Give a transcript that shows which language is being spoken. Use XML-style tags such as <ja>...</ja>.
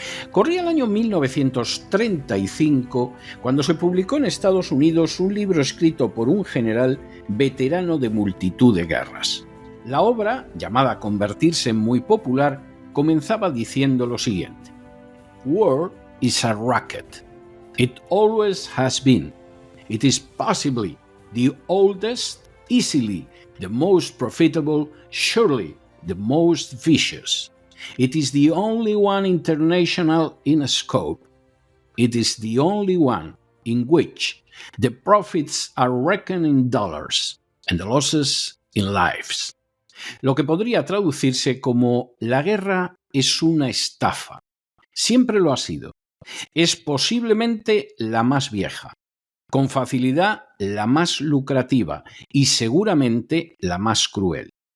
<es>Corría el año 1935 cuando se publicó en Estados Unidos un libro escrito por un general veterano de multitud de guerras. La obra, llamada a convertirse en muy popular, comenzaba diciendo lo siguiente:</es> <en>War is a racket. It always has been. It is possibly the oldest, easily the most profitable, surely the most vicious. It is the only one international in scope. It is the only one in which the profits are reckoned in dollars and the losses in lives.</en> <es>Lo que podría traducirse como: la guerra es una estafa. Siempre lo ha sido. Es posiblemente la más vieja, con facilidad la más lucrativa y seguramente la más cruel.</es>